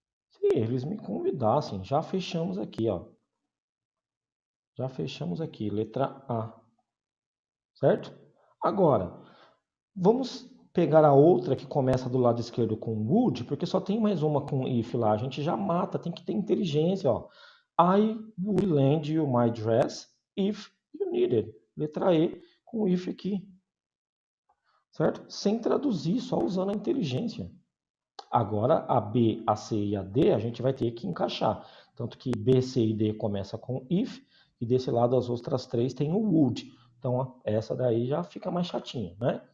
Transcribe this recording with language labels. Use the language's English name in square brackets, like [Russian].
[Portuguese] Se eles me convidassem, já fechamos aqui, ó. Já fechamos aqui, letra A. Certo? Agora, vamos pegar a outra que começa do lado esquerdo com would, porque só tem mais uma com if lá. A gente já mata, tem que ter inteligência, ó. [English] I would lend you my dress if you needed. [Portuguese] Letra E com if aqui. Certo? Sem traduzir, só usando a inteligência. Agora, a B, a C e a D, a gente vai ter que encaixar. Tanto que B, C e D começa com if, e desse lado as outras três tem o would. Então, essa daí já fica mais chatinha, né?